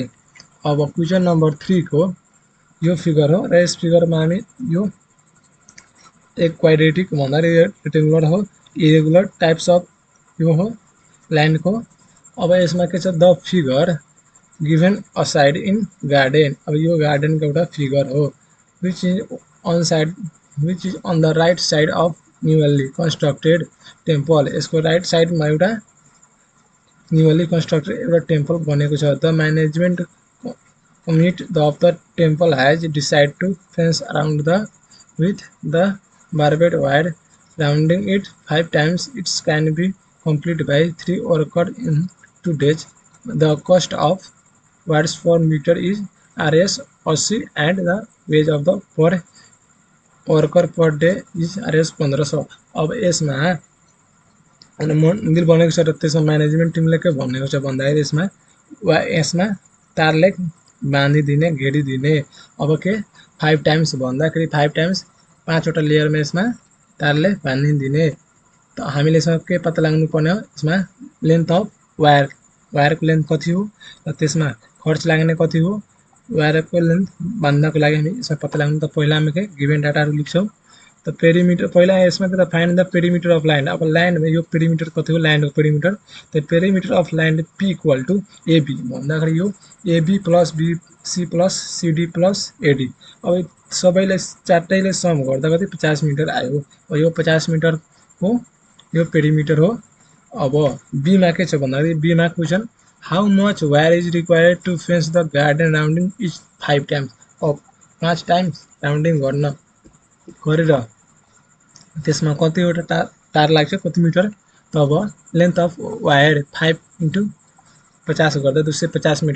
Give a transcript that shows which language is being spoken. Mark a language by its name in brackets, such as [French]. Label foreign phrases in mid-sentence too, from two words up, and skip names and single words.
[Nepali] अब क्वेशन नम्बर 3 को यो फिगर हो र यस फिगरमा हामी यो एक क्वाड्रेटिक भन्दाखेरि रेक्टेंगुलर हो [English] irregular types of [Nepali] यो हो ल्यान्ड को। अब यसमा के छ [English] the figure given aside in garden. [Nepali] अब यो गार्डन को एउटा फिगर हो [English] which is on the right side of newly constructed temple। [Nepali] यसको राइट साइडमा एउटा [English] newly constructed [Nepali] एउटा टेम्पल बनेको छ। [English] The management committee of the temple has decided to fence around the with the barbed wire rounding it 5 times. It can be completed by 3 workers in 2 days. The cost of wires per meter is Rs 80 and the wage of the per worker per day is Rs 1500। [Nepali] अब यसमा मन्दिर बनेको छ र त्यसमा म्यानेजमेन्ट टिमले के भनेको छ भन्दाखेरि यसमा तारले बाँधिदिने घेरिदिने। अब के 5 टाइम्स भन्दाखेरि 5 टाइम्स 5 वटा लेयरमा यसमा तारले बाँधिदिने। त हामीले यसमा के पत्ता लगाउनु पर्ने हो यसमा लेन्थ अफ वायरको लेन्थ कति हो र त्यसमा खर्च लाग्ने कति हो वायरको लेन्थ बाँध्नको लागि हामी यसमा पत्ता लगाउनु। त पहिला हामी के गिभन डाटाहरु लेख्छौं। त पेरिमिटर पहिला यसमा के त [English] find the perimeter of land. [Nepali] अब ल्यान्ड यो पेरिमिटर कति हो ल्यान्डको पेरिमिटर त [English] perimeter of land p equal to ab [Nepali] भन्दाखेरि यो [English] ab plus bc plus cd plus ad. [Nepali] अब सबैले चारटैले सम गर्दा कति 50 मिटर आयो। यो 50 मिटरको यो पेरिमिटर हो। अब बी मा के छ भन्दाखेरि बी मा क्वेशन [English] how much wire is required to fence the garden rounding is 5 times. [Nepali] अब 5 टाइम्स राउन्डिङ गर्न गरेर त्यसमा कतिवटा तार लाग्छ कति मिटर, तब [English] length of wire 5 into 50 [Nepali] गर्दा 250 मिटर।